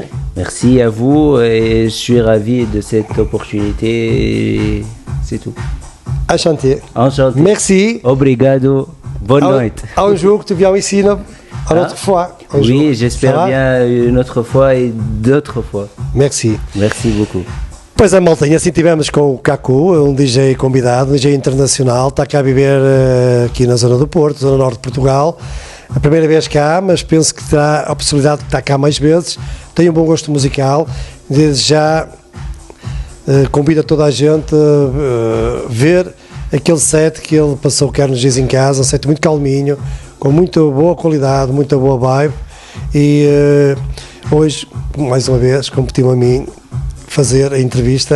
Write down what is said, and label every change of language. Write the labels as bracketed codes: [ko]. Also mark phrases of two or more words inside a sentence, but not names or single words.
[fr] Merci à vous et je suis ravi de cette opportunité. C'est tout. Enchanté. Enchanté. Merci. Obrigado. Bonne nuit. Un jour, tu viens ici, une autre fois. Oui, j'espère bien une autre fois et d'autres fois. Merci. Merci beaucoup. [pt] Pois é, maltinha, assim tivemos com o Kako, um DJ convidado, um DJ internacional, está cá a viver aqui na zona do Porto, zona norte de Portugal. A primeira vez cá, mas penso que terá a possibilidade de estar cá mais vezes. Tem um bom gosto musical, desde já convido toda a gente a ver aquele set que ele passou cá nos dias em casa, um set muito calminho, com muita boa qualidade, muita boa vibe, e hoje, mais uma vez, competiu a mim fazer a entrevista.